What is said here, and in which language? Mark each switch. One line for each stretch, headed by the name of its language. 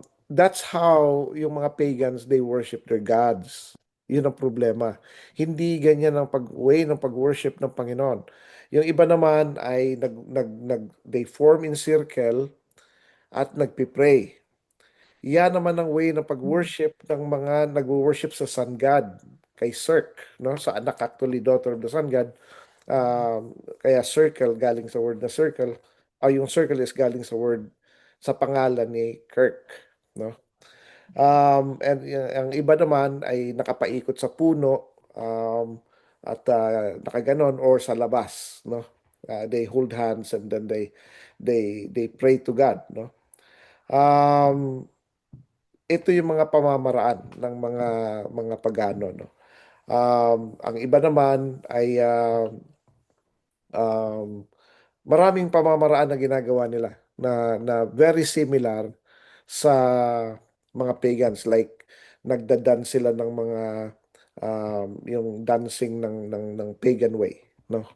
English: That's how
Filipino: yung mga
English: pagans, they worship their gods.
Filipino: Yun ang problema. Hindi ganyan ang way ng pag-worship ng Panginoon. Yung iba naman ay
English: they form in circle
Filipino: at nagpipray. Yan naman ang way ng pag-worship ng mga nag-worship sa sun god, kay Circe, no? Sa anak,
English: actually daughter of the sun god.
Filipino: Kaya circle galing sa word na circle. Yung circle is galing sa pangalan ni Kirk, no? And ang iba naman ay nakapaikot sa puno, at nakaganon or sa labas, no?
English: They hold hands and then they pray to God, no?
Filipino: Um, Ito yung mga pamamaraan ng mga pagano, no? Ang iba naman ay um, maraming pamamaraan na ginagawa nila na
English: very similar
Filipino: sa mga pagans, like nagda-dance sila ng mga yung dancing ng pagan way, no?